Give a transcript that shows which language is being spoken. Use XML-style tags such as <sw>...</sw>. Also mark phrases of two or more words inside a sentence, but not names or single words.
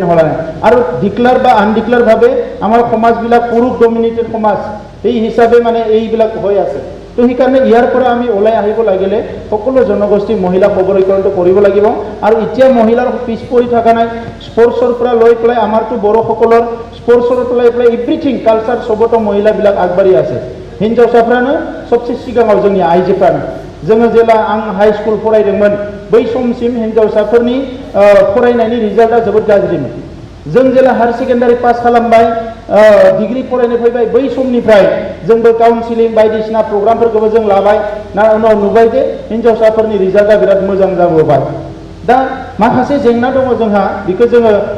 <as>হোৱা নাই আৰু ডিক্লেয়াৰ বা আনডিক্লেয়াৰ ভাবে আমাৰ সমাজবিলাক পুৰুষ ডমিনেটেড সমাজ এই হিচাপে মানে এইবিলাক হৈ আছে তো সেই কাৰণে ইয়াৰ পৰা আমি ওলাই আহিব লাগিলে সকলো জনগোষ্ঠী মহিলা সবলীকৰণটো কৰিব লাগিব আৰু এতিয়া মহিলাৰ পিছ পৰি থকা নাই স্পৰ্টছৰ পৰা লৈ পেলাই আমাৰটো বড়সকলৰ স্পৰ্টছৰ পৰা লৈ পেলাই এভৰিথিং কালচাৰ সবতো মহিলাবিলাক আগবাঢ়ি আছে</as> <brx>হিনজাवसाफ्रानो सबसे सिगाङाव जोंनि आइजोफ्रानो जोङो जेला आं</brx> <en>high school</en> <brx>फरायदोंमोन बै समसिम हिनजावसाफोरनि फरायनायनि रिजाल्टआ जोबोद गाज्रिमोन जों जेला</brx> <en>higher secondary pass</en> <brx>खालामबाय डिग्री फरायनो फैबाय बै समनिफ्राय जोंबो काउन्सिलिं बायदिसिना प्रग्रामफोरखौबो जों लाबाय ना उनाव नुबाय जे हिनजावसाफोरनि रिजाल्टआ बिराद मोजां जाबोबाय दा माखासे जेंना दङ जोंहा बेखौ जोङो</brx>